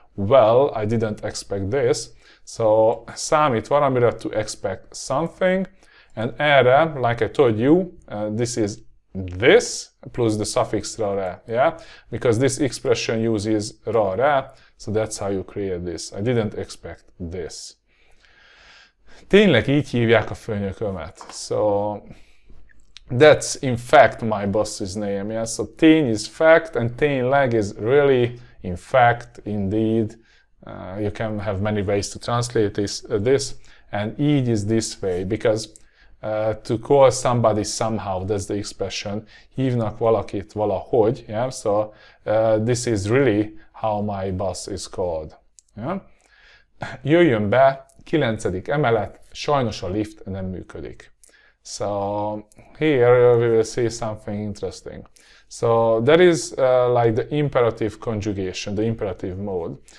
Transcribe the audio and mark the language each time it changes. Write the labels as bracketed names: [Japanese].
[English] Well, I didn't expect this. So, számít valamire, to expect something. And erre, like I told you, this is this plus the suffix ra, yeah? Because this expression uses ra, so that's how you create this. I didn't expect this. [Hungarian] Tényleg így hívják a főnökömet. [English] So, that's in fact my boss's name, yeah? So, tény is fact, and tényleg is really, in fact, indeed. You can have many ways to translate this, and így is this way, because to call somebody somehow, that's the expression, [Hungarian] hívnak valakit valahogy, [English] yeah? So this is really how my boss is called. [Hungarian] Yeah? Jöjjön be, 9. emelet, sajnos a lift nem működik. [English] So here we will see something interesting. So that is like the imperative conjugation, the imperative mode.